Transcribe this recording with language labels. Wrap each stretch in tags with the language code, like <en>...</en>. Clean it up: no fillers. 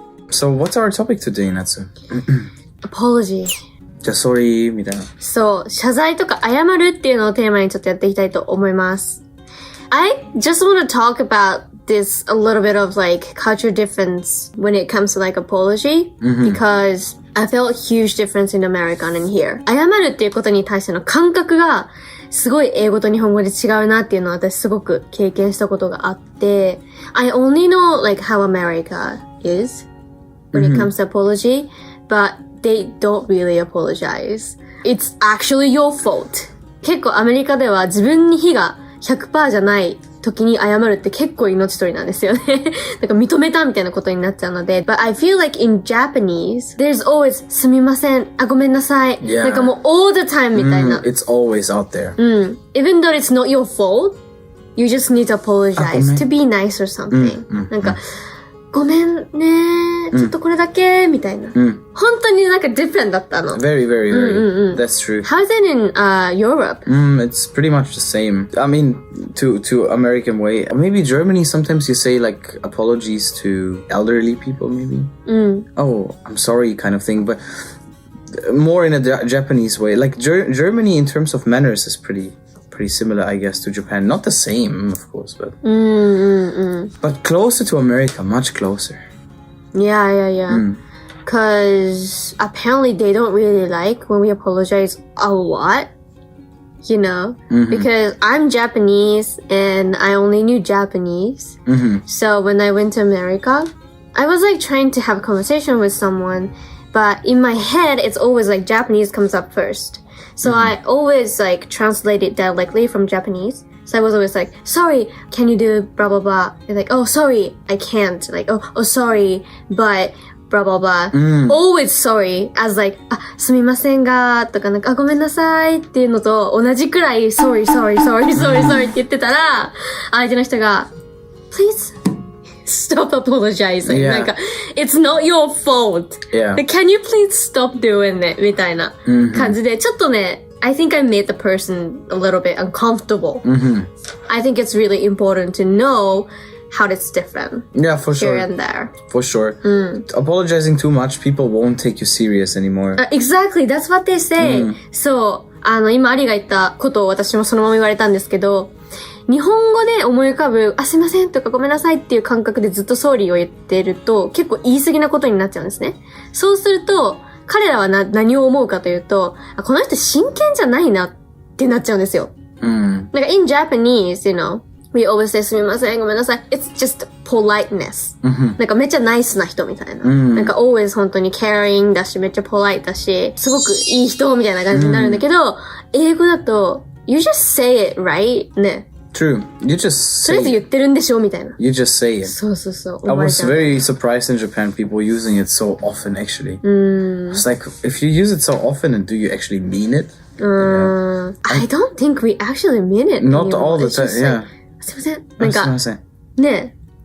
<en>So what's our topic today, Natsu? Apology.</en> <ja>じゃあ sorry みたいな。そう、謝罪とか謝るっていうのをテーマにちょっとやっていきたいと思います。</ja> <en>I just want to talk about this a little bit of like culture difference when it comes to like apology, because I felt a huge difference in America and here.</en> <ja>謝るっていうことに対しての感覚がすごい英語と日本語で違うなっていうのを私すごく経験したことがあって、</ja> <en>I only know like how America is when it comes to apology, but they don't really apologize. It's actually your fault.</en> <ja>結構アメリカでは自分に非が 100% じゃない時に謝るって結構命取りなんですよね。なんか認めたみたいなことになっちゃうので。</ja> <en>But I feel like in Japanese, there's always</en> <ja>すみません、ごめんなさい。</ja> <en>Yeah.</en> <ja>なんかもう</ja> <en>all the time</en> <ja>みたいな。</ja> <en>It's always out there. Even though it's not your fault, you just need to apologize to be nice or something.</en> <ja>なんか、ごめんね、ちょっとこれだけ、みたいな。本当になんか different だったの。</ja> <en>Very, very, very. That's true. How's it in Europe? It's pretty much the same. I mean, to American way. Maybe Germany, sometimes you say like apologies to elderly people, maybe. Oh, I'm sorry kind of thing. But more in a Japanese way. Like Germany in terms of manners is pretty similar, I guess, to Japan. Not the same, of course, but but closer to America, much closer. Yeah. Because apparently they don't really like when we apologize a lot, you know? Because I'm Japanese and I only knew Japanese. So when I went to America, I was like trying to have a conversation with someone, but in my head, it's always like Japanese comes up first. So I always like translate it directly from Japanese. So I was always like, sorry, can you do blah, blah, blah? And like, oh, sorry, I can't. Like, oh, sorry, but blah, blah, blah. Always sorry as like,</en> <ja>すみませんが、とかなんか、ごめんなさいっていうのと同じくらい sorry って言ってたら、相手の人が、</ja> <en>please stop apologizing. Yeah. なんか、it's not your fault. Yeah. Like, can you please stop doing it?</en> <ja>みたいな感じで、ちょっとね、</ja> <en>I think I made the person a little bit uncomfortable. I think it's really important to know how it's different. Yeah, for sure. Here and there. For sure. Apologizing too much, people won't take you serious anymore. Exactly, that's what they say.</en> <ja>そう、今アリが言ったことを私もそのまま言われたんですけど、日本語で思い浮かぶ、すいませんとかごめんなさいっていう感覚でずっとソーリーを言ってると、結構言い過ぎなことになっちゃうんですね。そうすると、彼らは何を思うかというと、この人真剣じゃないなってなっちゃうんですよ。</ja> <en>なんか in Japanese, you know, we always say</en> <ja>すみません、ごめんなさい。</ja> <en>It's just politeness.</en> <ja>なんかめっちゃナイスな人みたいな。なんか always 本当に caring だし、めっちゃ polite だし、すごくいい人みたいな感じになるんだけど、英語だと、</ja> <en>you just say it, right?</en> <ja>ね。</ja> <en>True. You just say</en> <ja>とりあえず言ってるんでしょみたいな。</ja> <en>You just say it.</en> <ja>そうそうそう。</ja> <en>I was very surprised in Japan, people using it so often, actually. It's like, if you use it so often, and do you actually mean it? I don't think we actually mean it. Not all the time, yeah.</en> <ja>すいません。なんか、すいません。ね。</ja>